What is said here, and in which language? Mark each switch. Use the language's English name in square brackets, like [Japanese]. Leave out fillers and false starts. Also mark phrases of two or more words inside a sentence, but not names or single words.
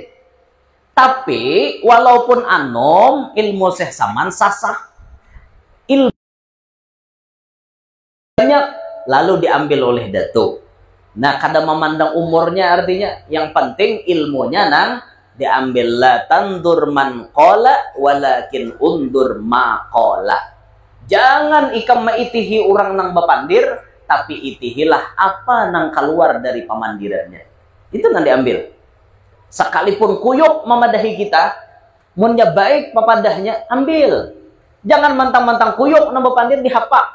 [Banjar] Tapi walaupun anom, ilmu Syekh Samman sasah. [Indonesian] Ilmu banyak lalu diambil oleh Datuk. [Banjar] Nah, kada memandang umurnya, artinya yang penting ilmunya nang diambil. [Arabic] لا تنظر من قال ولكن انظر ما قال. [Banjar] Jangan ikam maitihi orang nang bapandir, tapi itihilah apa nang keluar dari pamandirannya. Itu nang diambil. Sekalipun kuyuk memadahi kita, munnya baik papadahnya, ambil. Jangan mentang-mentang kuyuk nang bapandir dihapak.